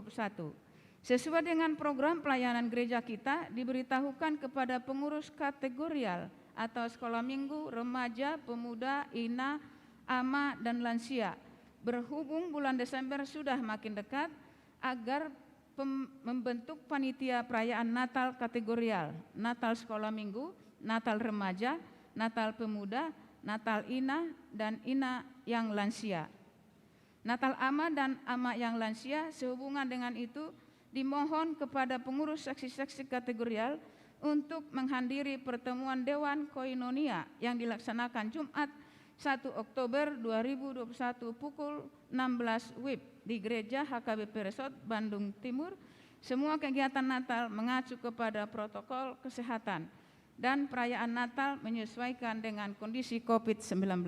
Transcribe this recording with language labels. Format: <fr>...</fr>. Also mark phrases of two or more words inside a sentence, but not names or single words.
<id>Sesuai dengan program pelayanan gereja kita, diberitahukan kepada pengurus kategorial atau sekolah minggu, remaja, pemuda, ina, ama, dan lansia. Berhubung bulan Desember sudah makin dekat, agar membentuk panitia perayaan Natal kategorial, Natal sekolah minggu, Natal remaja, Natal pemuda, Natal ina, dan ina yang lansia. Natal ama dan ama yang lansia. Sehubungan dengan itu dimohon kepada pengurus seksi-seksi kategorial untuk menghadiri pertemuan Dewan Koinonia yang dilaksanakan Jumat 1 Oktober 2021 pukul 16 WIB di Gereja HKBP Resort Bandung Timur. Semua kegiatan Natal mengacu kepada protokol kesehatan dan perayaan Natal menyesuaikan dengan kondisi COVID-19.</id>